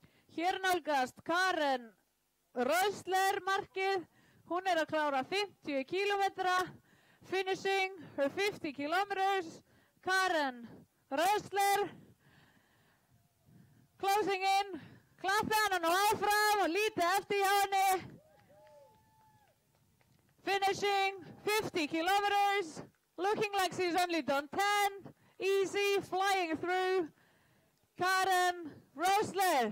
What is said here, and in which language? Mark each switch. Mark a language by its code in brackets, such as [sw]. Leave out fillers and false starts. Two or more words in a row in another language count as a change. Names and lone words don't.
[is] Hér nálgast Karen Rösler markið. Hún að klára 50 kilometra. [en] Finishing her 50 kilometers. Karen Rösler. Closing in. [is] Klappi hana nú áfram og lítið eftir hjá henni. [en] Finishing 50 kilometers. Looking like she's only done 10. Easy, flying through. Karen Rösler.